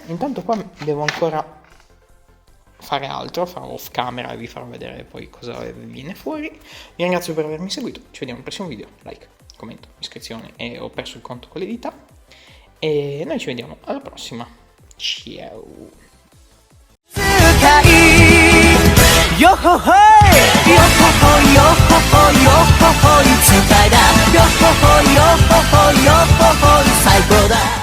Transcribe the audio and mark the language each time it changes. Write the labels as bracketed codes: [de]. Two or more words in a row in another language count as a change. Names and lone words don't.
[it] Intanto qua devo ancora fare altro, farò off camera e vi farò vedere poi cosa viene fuori. Vi ringrazio per avermi seguito, ci vediamo al prossimo video, like, commento, iscrizione, e ho perso il conto con le dita e noi ci vediamo alla prossima, ciao. Yo ho ho, yo ho ho, yo ho ho, yo ho ho, [ja] いつかだ。よほほよほほよほほ最高だ。